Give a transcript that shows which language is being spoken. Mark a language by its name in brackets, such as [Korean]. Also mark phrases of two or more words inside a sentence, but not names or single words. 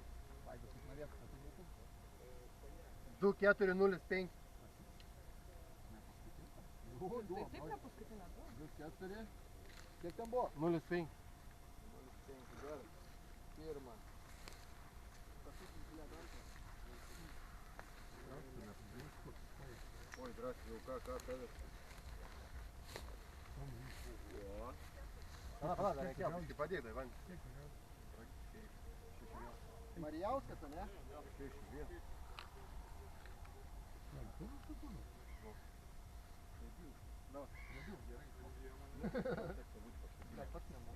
[Lithuanian] Vaidas, jūs norėtų, kad tai būtų? 2405. Tai taip ne paskutinė, tu? 2-4. Kiek ten buvo? 0,5. 0,5, gerai. Pirma. Paskutinį pilietantą. [Russian] Ой, здрасте, ну как это? О. [Lithuanian] Pala, dar reikėjo. Biškį padėk, tai man. Marijauskas, o ne? Так, pats nemoku.